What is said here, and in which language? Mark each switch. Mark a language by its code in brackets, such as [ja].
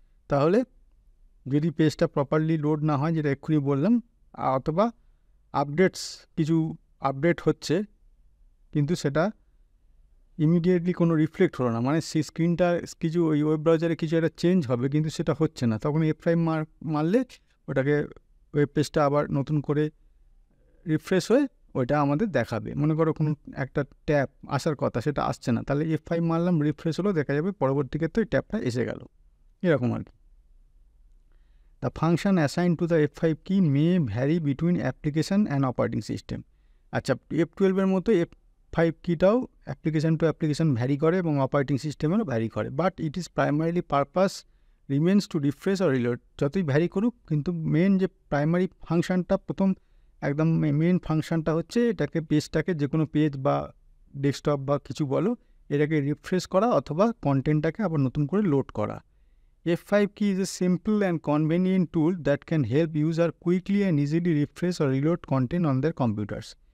[bn] তাহলে যদি পেজটা প্রপারলি লোড না হয়, যেটা এক্ষুনি বললাম, অথবা কিছু আপডেট হচ্ছে কিন্তু সেটা ইমিডিয়েটলি কোনো রিফ্লেক্ট হলো না, মানে সেই স্ক্রিনটা কিছু ওই ওয়েব ব্রাউজারে কিছু একটা চেঞ্জ হবে কিন্তু সেটা হচ্ছে না, তখন F5 মারলে ওটাকে ওয়েব পেজটা আবার নতুন করে রিফ্রেশ হয়ে ওইটা আমাদের দেখাবে। মনে করো কোনো একটা ট্যাব আসার কথা, সেটা আসছে না, তাহলে F5 মারলাম, রিফ্রেশ হলো, দেখা যাবে পরবর্তী ক্ষেত্রে ওই ট্যাবটা এসে গেল, এরকম আর কি। [en] The function assigned to the F5 key may vary between application and operating system. [bn] আচ্ছা, F12 মতো F5 কিটাও application to application vary করে এবং অপারেটিং সিস্টেমেরও ভ্যারি করে, [en] But it is primarily purpose remains to refresh or reload. [bn] যতই vary করুক কিন্তু main যে primary ফাংশানটা, প্রথম একদম মেন ফাংশানটা হচ্ছে এটাকে পেজটাকে, যে কোনো পেজ বা ডেস্কটপ বা কিছু বলো, এটাকে রিফ্রেশ করা অথবা কন্টেন্টটাকে আবার নতুন করে লোড করা। [en] F5 key is a simple and convenient tool that can help user quickly and easily refresh or reload content on their computers.